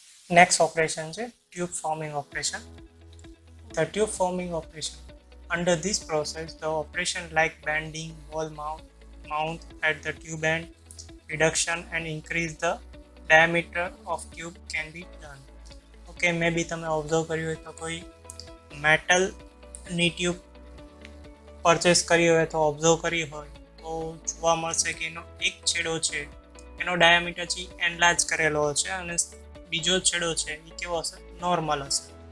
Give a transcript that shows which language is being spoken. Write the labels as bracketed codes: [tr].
[gu] Next operation છે tube forming operation. [en] The tube forming operation. Under this process, the operation like bending, wall mount at the tube end, reduction and increase the diameter of tube can be done. [gu] Okay, maybe તમે observe કર્યું હોય તો કોઈ મેટલની tube purchase કરી હોય તો observe કરી હોય તો જોવા મળશે કે એનો એક છેડો છે એનો ડાયામીટર છે એનલાર્જ કરેલો છે અને બીજો છેડો છે એ કેવો હશે, નોર્મલ હશે.